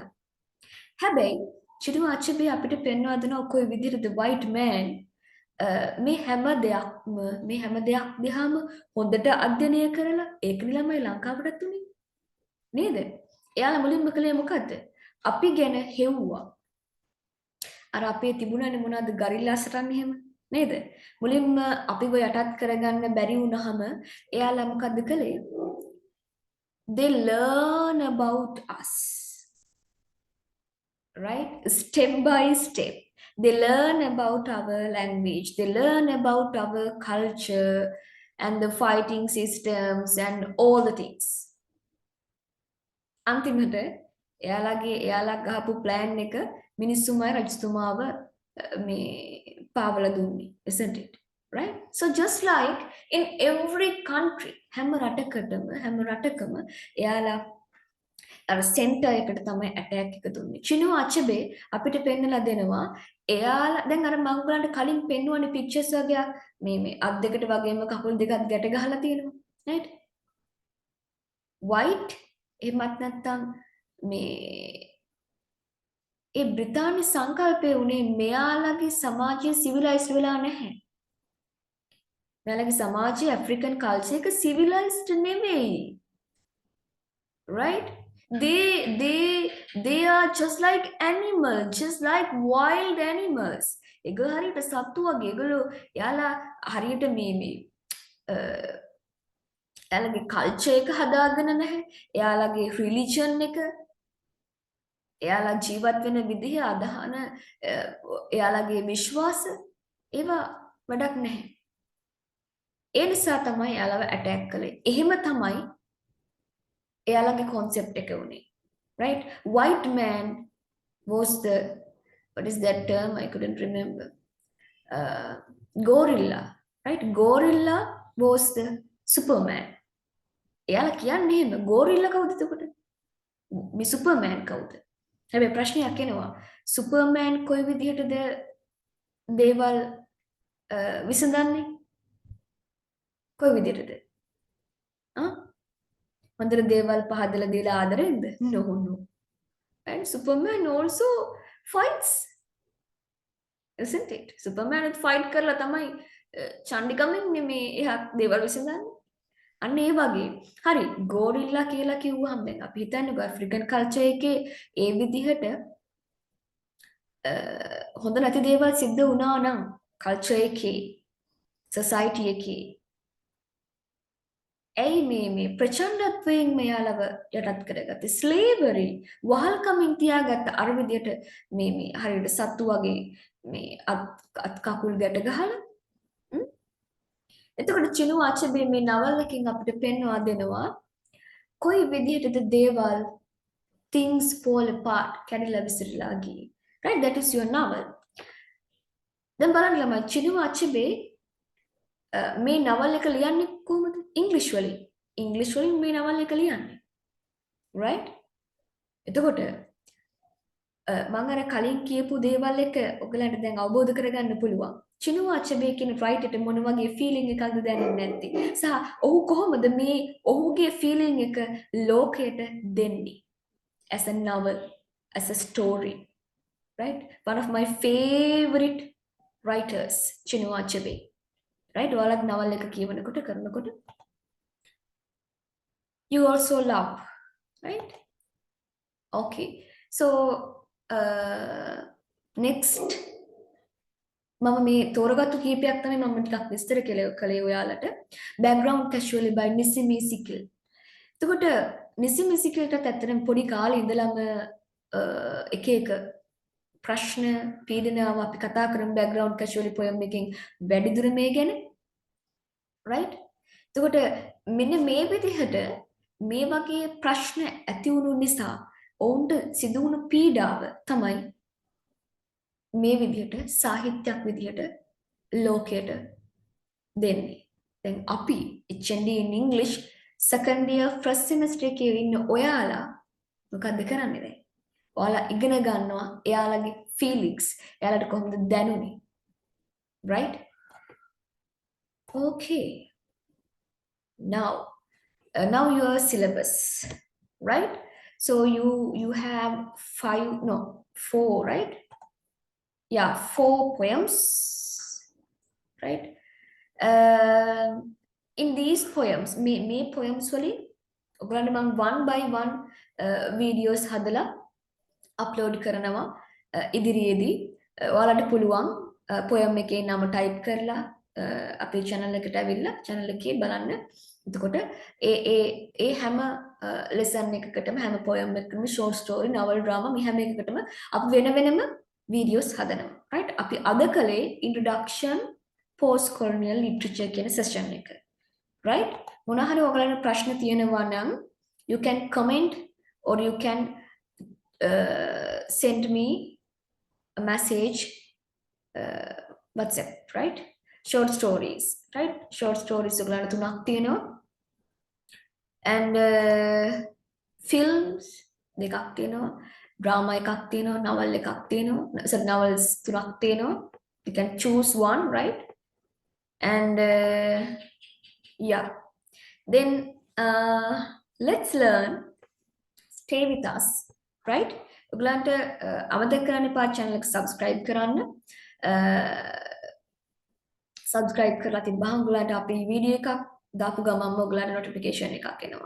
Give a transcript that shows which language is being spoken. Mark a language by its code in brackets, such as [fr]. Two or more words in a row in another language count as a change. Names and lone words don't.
[si] හැබැයි චිනුවා අචබේ අපිට පෙන්වා දෙනවා කොයි විදිහටද [en] white man [si] මේ හැම දෙයක් දිහාම හොඳට අධ්‍යයනය කරලා ඒකනේ ළමයි ලංකාවටත් උනේ නේද? එයාලා මුලින්ම කළේ මොකද්ද? අපි ගැන හෙව්වා. අර අපේ තිබුණානේ මොනවද ගරිල්ලා සටන් එහෙම නේද? මුලින්ම අපිව යටත් කරගන්න බැරි වුණාම එයාලා මොකද්ද කළේ? [en] They learn about us. Right? Step by step. They learn about our language, they learn about our culture and the fighting systems and all the things. [si] අන්තිමට එයාලා ගහපු plan එක මිනිස්සුමයි රජතුමාව මේ පාවලා දුන්නේ, [en] isn't it? Right? So just like in every country, [si] හැම රටකම එයාලා අර සෙන්ටර් එකට තමයි ඇටැක් එක දුන්නේ. චිනෝ අචබේ අපිට පෙන්නලා දෙනවා. එයාලා දැන් අර මම ඔයගලන්ට කලින් පෙන්නුවනේ පික්චර්ස් වගේක් මේ අත් දෙකට වගේම කකුල් දෙකක් ගැට ගහලා තියෙනවා. right? white එහෙමත් නැත්නම් මේ ඒ බ්‍රිතාන්‍ය සංකල්පය උනේ මෙයාලගේ සමාජය සිවිලයිස්ඩ් වෙලා නැහැ. මෙයාලගේ සමාජය [en] African culture [si] එක සිවිලයිස්ඩ් නෙවෙයි. [en] right? They are just like animals, just like wild animals. [si] ඒගොල්ලෝ හරියට සත්තු වගේ. ඒගොල්ලෝ යාලා හරියට මේ එයාලගේ කල්චර් එක හදාගෙන නැහැ. එයාලගේ රිලිජන් එක, එයාලා ජීවත් වෙන විදිහ, අදහන, එයාලගේ විශ්වාස ඒවා වැඩක් නැහැ. ඒ නිසා තමයි එයාලව ඇටැක් කළේ. එහෙම තමයි එයාලගේ concept එක උනේ. [en] Right? White man was the, what is that term? I couldn't remember. Gorilla. Right? Gorilla was the Superman. [si] එයාලා කියන්නේ එහෙම. Gorilla කවුද එතකොට? මේ Superman කවුද? හැබැයි ප්‍රශ්නයක් එනවා. Superman කොයි විදිහටද දේවල් විසඳන්නේ? කොයි විදිහටද? හොඳට දේවල් පහදලා දීලා ආදරෙන්ද? [en] No. And Superman also fights. Isn't it? [si] Superman fight කරලා තමයි චණ්ඩිකමෙන් මේ එහා දේවල් විසඳන්නේ. අන්න ඒ වගේ. හරි, ගෝරිල්ලා කියලා කිව්වහම දැන් අපි හිතන්නකෝ [en] African culture [si] එකේ ඒ විදිහට හොඳ නැති දේවල් සිද්ධ වුණා නම් කල්චර් එකේ, සොසයිටි එකේ ඇයි මේ ප්‍රචණ්ඩත්වයෙන් මෙයාලව යටත් කරගත්තේ? ස්ලේවරි වහල්කමින් තියාගත්ත අර විදියට මේ හරියට සත්තු වගේ මේ අත් කකුල් ගැට ගහලා. එතකොට චිනු ආචබේ මේ නවල් එකකින් අපිට පෙන්වා දෙනවා කොයි විදිහටද දේවල් things fall apart කැඩිලා විසිරලා ගියේ. [en] Right? That is your novel. [si] දැන් බලන්න ළමයි චිනු ආචබේ මේ නවල් එක ලියන්නේ කොහොමද? ඉංග්‍රීසි වලින්. ඉංග්‍රීසි වලින් මේ නවල් එක ලියන්නේ. right? එතකොට මම අර කලින් කියපු දේවල් එක ඔයගලන්ට දැන් අවබෝධ කරගන්න පුළුවන්. චිනු අචබේ කියන රයිටර්ට මොන වගේ ෆීලිං එකක්ද දැනෙන්නේ නැත්තේ? සහ ඔහු කොහොමද මේ ඔහුගේ ෆීලිං එක ලෝකයට දෙන්නේ? [en] as a novel, as a story. Right? One of my favorite writers, චිනු අචබේ. [si] right? ඔයාලත් නවල් එක කියවනකොට කරනකොට [en] you also love, right? Okay, so next [si] මම මේ තෝරගත්තු කීපයක් තමයි මම ටිකක් විස්තර කළේ ඔයාලට. [en] background casually by Nissimi Sikil. [si] එතකොට Nissimi Sikilටත් ඇත්තටම පොඩි කාලේ ඉඳලම එක ප්‍රශ්න පීඩනාව අපි කතා කරමු background casually poem එකෙන් වැඩිදුර මේ ගැන. [en] right? [si] එතකොට මෙන්න මේ විදිහට මේ වගේ ප්‍රශ්න ඇති වුණු නිසා ඔවුන්ට සිදු වුණු පීඩාව තමයි මේ විදිහට සාහිත්‍යයක් විදිහට ලෝකයට දෙන්නේ. දැන් අපි [en] HND in English second year first semester [si] එකේ ඉන්න ඔයාලා මොකද්ද කරන්නේ දැන්? ඔයාලා ඉගෙන ගන්නවා එයාලගේ feelings. එයාලට කොහොමද දැනුනේ? [en] right? Okay. Now your syllabus, right? So you have 4, right? Yeah, 4 poems. right? In these poems [si] මේ poems වලින් ඔයගලන්ට මම [en] one by one videos [si] හදලා අප්ලෝඩ් කරනවා ඉදිරියේදී ඔයාලට පුළුවන් poem එකේ නම type කරලා අපේ channel එකට ඇවිල්ලා channel එකේ බලන්න. එතකොට ඒ හැම lesson එකකටම හැම poem එකකටම [en] short story novel drama [si] මේ හැම එකකටම අපි වෙන වෙනම videos හදනවා. right? අපි අද කලේ [en] introduction post-colonial literature [si] කියන session එක. right? මොනවා හරි ඔයගලන්ට ප්‍රශ්න තියෙනවා නම් [en] you can comment or you can send me a message WhatsApp, right? Short stories, right? Short stories ඔයගලන්ට තුනක් තියෙනවා. And films [si] දෙකක් තියෙනවා. drama එකක් තියෙනවා, novel එකක් තියෙනවා. [en] So novels [si] තුනක් තියෙනවා. [en] You can choose one, right? And yeah. Then let's learn. Stay with us, right? [si] ඔයගලන්ට අමතක කරන්න එපා channel එක subscribe කරන්න. subscribe කරලා තිබ්බහම ඔයගලන්ට අපේ වීඩියෝ එකක් දාපු ගමන්ම ඔයගලන්ට notification එකක් එනවා.